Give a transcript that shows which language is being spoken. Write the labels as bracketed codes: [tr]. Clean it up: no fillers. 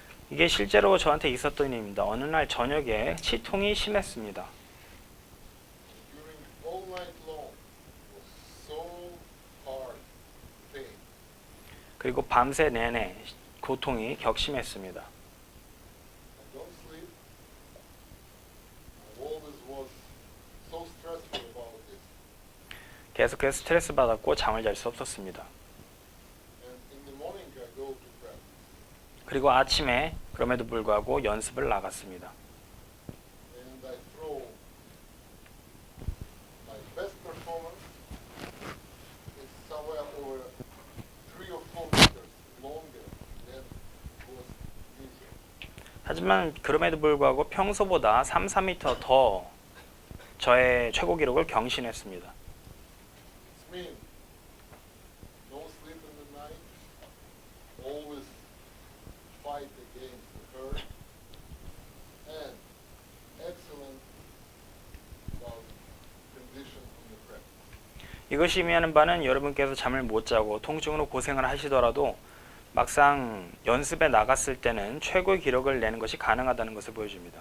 [ko] 이게 실제로 저한테 있었던 일입니다. 어느 날 저녁에 치통이 심했습니다. [en] During all night long, it was so hard pain. [ko] 그리고 밤새 내내 고통이 격심했습니다. [en] I don't sleep. I always was so stressful about this. [ko] 계속해서 스트레스 받았고 잠을 잘 수 없었습니다. [en] And in the morning, I go to practice. [ko] 그리고 아침에 그럼에도 불구하고 연습을 나갔습니다. [en] And I throw my best performance. It's somewhere over 3 or 4 meters longer than was usual. [ko] 하지만 그럼에도 불구하고 평소보다 3, 4m 더 저의 최고 기록을 경신했습니다. [en] It's mean no sleep in the night, always fight against the hurt, and excellent about condition in the practice. [ko] 이것이 의미하는 바는 여러분께서 잠을 못 자고 통증으로 고생을 하시더라도 막상 연습에 나갔을 때는 최고의 기록을 내는 것이 가능하다는 것을 보여줍니다.